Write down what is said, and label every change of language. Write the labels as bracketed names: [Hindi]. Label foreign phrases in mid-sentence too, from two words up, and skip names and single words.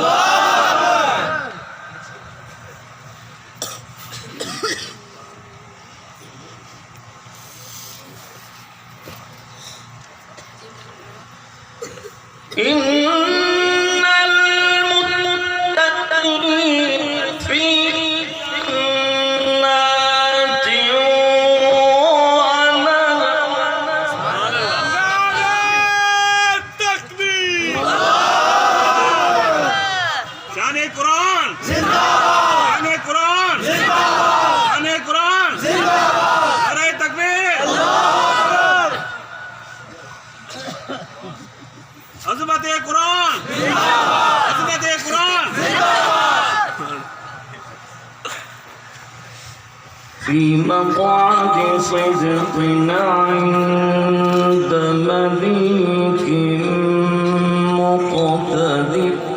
[Arabic] إن المتقين في جنات ونهر [Urdu] تکبیر شانِ قرآن شانِ قرآن شانِ قرآن نعرۂ تکبیر عظمت قرآن عظمت قرآن [Arabic] في مقعد صدق عند مليك مقتدر